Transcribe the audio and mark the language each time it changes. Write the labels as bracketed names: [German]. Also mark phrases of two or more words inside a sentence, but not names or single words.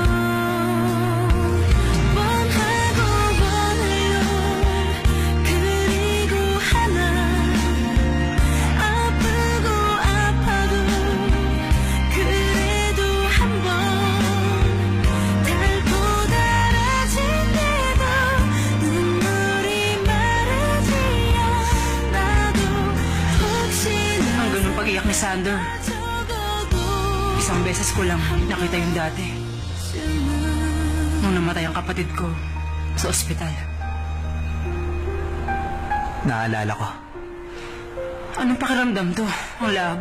[Korean] 원하고 원해요 그리고 하나 아프고 아파도 그래도 한번 닳고 달아질 때도 눈물이 마르지 않아도 혹시나 [Filipino] Ang ganun pag-iyak ni Sander. [Korean] 적어도 [Filipino] Isang beses ko lang nakita yung dati. Nung namatay ang kapatid ko sa ospital. Naalala ko. Anong pakiramdam to? Ang labo.